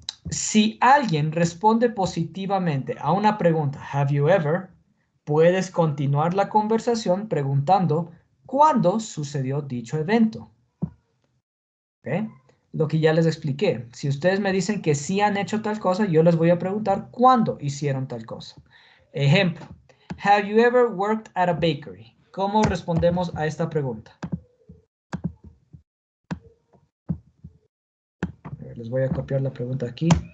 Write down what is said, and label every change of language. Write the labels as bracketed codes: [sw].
[es] Si alguien responde positivamente a una pregunta, [en] have you ever, [es] puedes continuar la conversación preguntando cuándo sucedió dicho evento. ¿Ok? Lo que ya les expliqué. Si ustedes me dicen que sí han hecho tal cosa, yo les voy a preguntar cuándo hicieron tal cosa. [en] Ejemplo, have you ever worked at a bakery? [es] ¿Cómo respondemos a esta pregunta? Les voy a copiar la pregunta aquí.